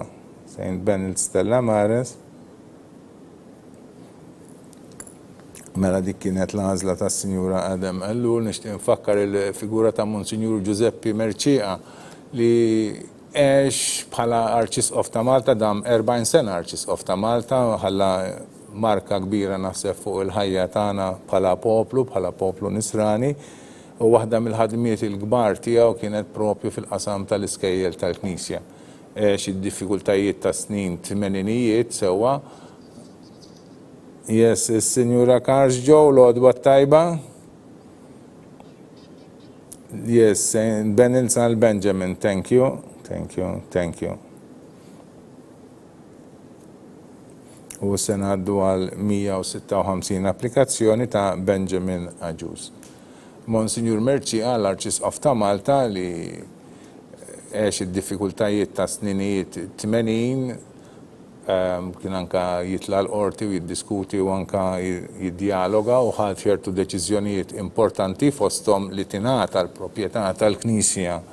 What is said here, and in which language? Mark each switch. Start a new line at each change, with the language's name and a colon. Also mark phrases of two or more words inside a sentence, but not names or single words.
Maltese: Saint Benil Stella Maris. Mela dik kienet l-għażla ta' Sinjura Adem Ellu, nixtieq nfakkar il-figura ta' Monsignor Giuseppe Merċieqa li għex bħala Arċisqof ta' Malta, dam 40 sena Arċisqof ta' Malta, ħalla marka kbira naħseb fuq il-ħajja tagħna bħala poplu nisrani, u waħda mill-ħadmiet il-kbar tiegħu kienet propju fil-qasam tal-iskejjel tal-Knisja. Għex id-diffikultajiet ta' snin tmeninijiet sewwa.
English: Yes,
Maltese: is-Sinjura Karsġo, l-għodwa tajba.
English: Yes, Saint Benil San Benjamin, thank you.
Maltese: U se ngħaddu għal 156 applikazzjoni ta' Benjamin Aġus. Monsignor Merċieqa l-Arċisqof ta' Malta li għex id-diffikultajiet ta' sninijiet 80 kien anka jitla l-qorti u jiddiskuti u anka jiddialoga u ħad ċertu deċiżjonijiet importanti fosthom li tingħata l-proprjetà tal-Knisja